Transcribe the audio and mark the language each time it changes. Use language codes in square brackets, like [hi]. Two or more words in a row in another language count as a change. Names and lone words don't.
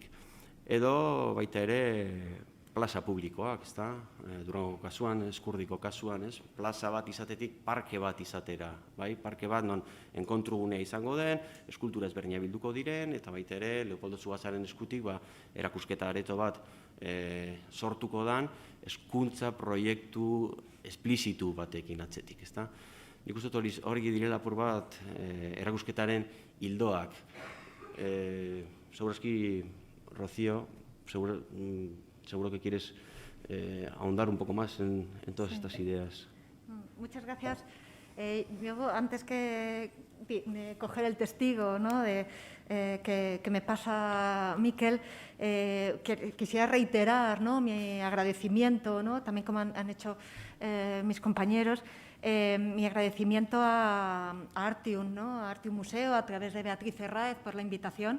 [eu] Edo baita ere plaza publikoak, Durango kasuan, Eskurdiko kasuan, plaza bat izatetik parke bat izatera, parke bat non enkontrugunea izango den, eskultura ezberdina bilduko diren, eta baita ere Leopoldo Zugazaren eskutik erakusketa areto bat sortuko dan, hezkuntza proiektu esplizitu batekin atzetik. Nik uste hori direla apur bat erakusketaren hildoak. Segurazki, [es] Rocío, seguro que quieres ahondar un poco más en todas estas ideas. Muchas gracias. Yo, antes que coger el testigo que me pasa Miquel, quisiera reiterar mi agradecimiento, también como han hecho mis compañeros, mi agradecimiento a Artium, a Artium Museo, a través de Beatriz Herráez, por la invitación.